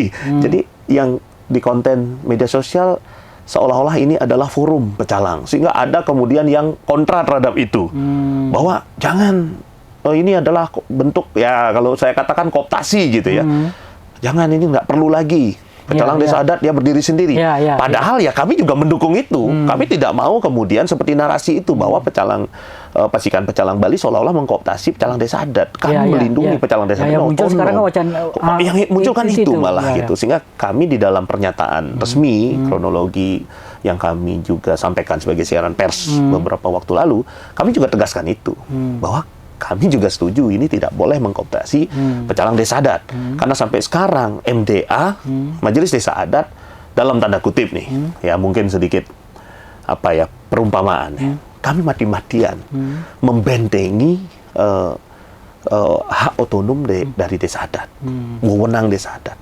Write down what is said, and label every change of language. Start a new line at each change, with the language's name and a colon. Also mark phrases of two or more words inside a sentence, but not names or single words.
Indonesian: Jadi yang di konten media sosial seolah-olah ini adalah forum pecalang, sehingga ada kemudian yang kontra terhadap itu, bahwa jangan, ini adalah bentuk, ya kalau saya katakan kooptasi gitu ya, jangan, ini nggak perlu lagi pecalang desa adat dia berdiri sendiri. Padahal ya kami juga mendukung itu. Kami tidak mau kemudian seperti narasi itu bahwa pecalang Pasikian Pecalang Bali seolah-olah mengkooptasi pecalang desa adat. Kami melindungi pecalang desa adat. Yang muncul sekarang wacana yang muncul kan itu malah gitu. Sehingga kami di dalam pernyataan resmi kronologi yang kami juga sampaikan sebagai siaran pers beberapa waktu lalu, kami juga tegaskan itu bahwa kami juga setuju ini tidak boleh mengkooptasi pecalang desa adat. Karena sampai sekarang MDA, Majelis Desa Adat, dalam tanda kutip nih, ya mungkin sedikit perumpamaan, kami mati-matian membentengi hak otonom dari desa adat, wewenang desa adat.